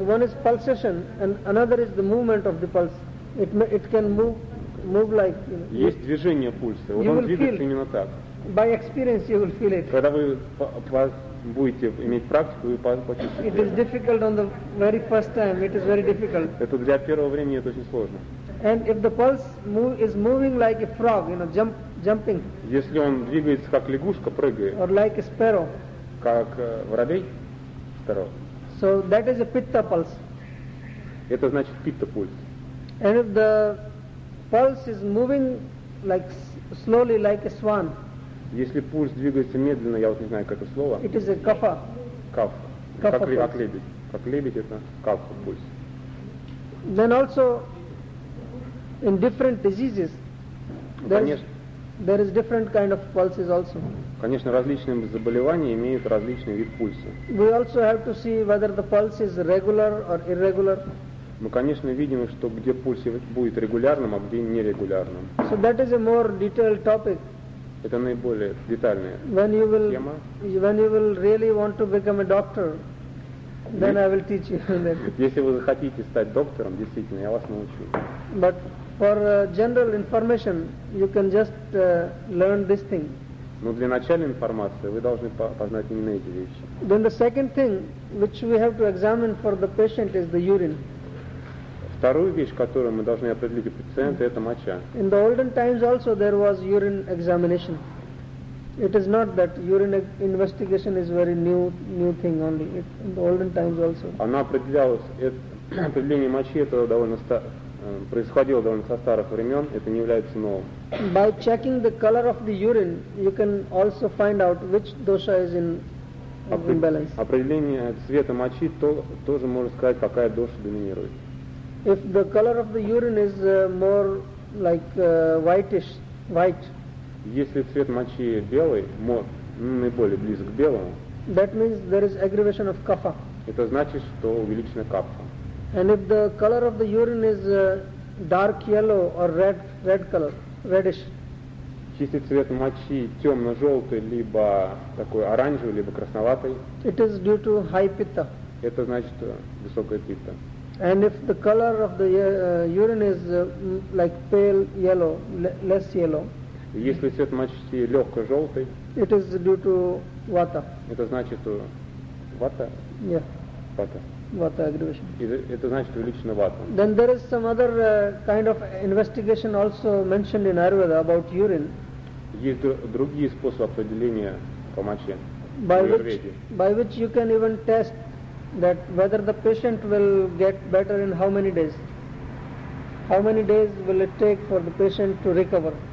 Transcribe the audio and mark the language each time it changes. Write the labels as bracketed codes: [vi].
[en] One is pulsation, and another is the movement of the pulse. It can move like. [ru] Есть движение пульса. Вот он двигается именно так. [en] By experience you will feel it. [ru] Когда вы будете иметь практику, вы почувствуете. [en] It is difficult on the very first time. It is very difficult. [ru] Это для первого времени это очень сложно. [en] And if the pulse is moving like a frog, you know, jumping. [ru] Если он двигается как лягушка, прыгает. [en] Or like a sparrow. [ru] Как воробей, [en] sparrow. So that is a pitta pulse. [ru] Это значит питта пульс. [en] And if the pulse is moving like slowly, like a swan. [ru] Если пульс двигается медленно, я вот не знаю, как это слово. [en] It is a kapha. [ru] Kapha. Как лебедь. Как лебедь это kapha пульс. [en] Then also in different diseases. [ru] Конечно. [en] There is different kind of pulses also. [ru] Конечно, различные заболевания имеют различный вид пульса. [en] We also have to see whether the pulse is regular or irregular. [ru] Мы, конечно, видим, что где пульс будет регулярным, а где нерегулярным. [en] So that is a more detailed topic. [ru] Это наиболее детальная тема. [en] When you will really want to become a doctor, then I will teach you that. [ru] Если вы захотите стать доктором, действительно, я вас научу. [en] But for general information, you can just learn this thing. [ru] Но для начальной информации вы должны познать именно эти вещи. [en] Then the second thing which we have to examine for the patient is the urine. [ru] Вторую вещь, которую мы должны определить у пациента, это моча. [en] In the olden times also there was urine examination. It is not that urine investigation is very new thing only. In the olden times also. [ru] Она определялась, определение мочи это довольно происходило довольно со старых времен, это не является новым. [en] By checking the color of the urine, you can also find out which dosha is in imbalance. [ru] Определение цвета мочи тоже может сказать, какая доша доминирует. [en] If the color of the urine is more like whitish, white. [ru] Если цвет мочи белый, мор, наиболее близок к белому. [en] That means there is aggravation of kapha. [ru] Это значит, что увеличена капха. [en] And if the color of the urine is dark yellow or red color, reddish. [ru] Если цвет мочи темно-желтый, либо такой оранжевый, либо красноватый. [en] It is due to high pitta. [ru] Это значит высокая питта. [en] And if the color of the urine is like pale yellow, less yellow. [ru] Если цвет мочи легко-желтый. [en] It is due to vata. [ru] Это значит vata. [en] Yeah. Vata. Vata aggravation. [ru] Это значит увеличена vata. [en] Then there is some other kind of investigation also mentioned in Ayurveda about urine. [ru] Есть другие способы определения по моче. [en] By which you can even test that whether the patient will get better in how many days. How many days will it take for the patient to recover?